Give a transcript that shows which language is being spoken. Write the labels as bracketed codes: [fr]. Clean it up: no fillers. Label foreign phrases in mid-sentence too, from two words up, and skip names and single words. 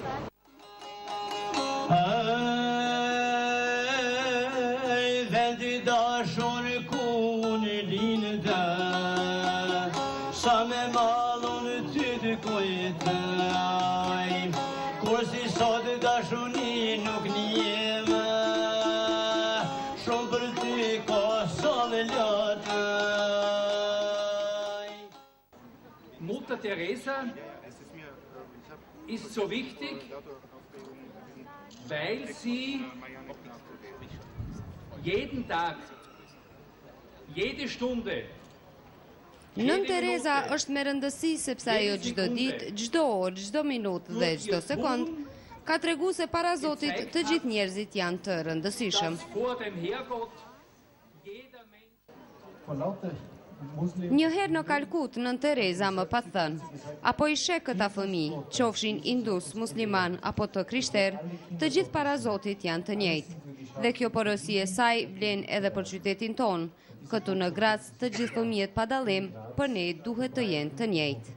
[sq] Vendi dashur ku në lindë, sa me mallon ty të kujtoj, kur si sot dashuni nuk njem, shumë për ty Kosovë lotoj. [de] Mutter Teresa ist so wichtig, weil sie jeden Tag, jede Stunde, [sq] Nën Tereza është me rëndësi sepse ajo çdo ditë, çdo orë, çdo minutë dhe çdo sekond ka tregu se para Zotit të gjithë njerëzit janë të rëndësishëm. [de] vor dem Herrgott jeder Mensch. Vor lauter [sq] Njëherë në Kalkut, nën Tereza më pa thënë, apo i sheh këta fëmijë, qofshin indus, musliman apo të krishter, të gjithë para Zotit janë të njëjtë. Dhe kjo porosi e saj vlen edhe për qytetin ton. Këtu në Grac, të gjithë fëmijët pa dallim, për ne duhet të jenë të njëjtë.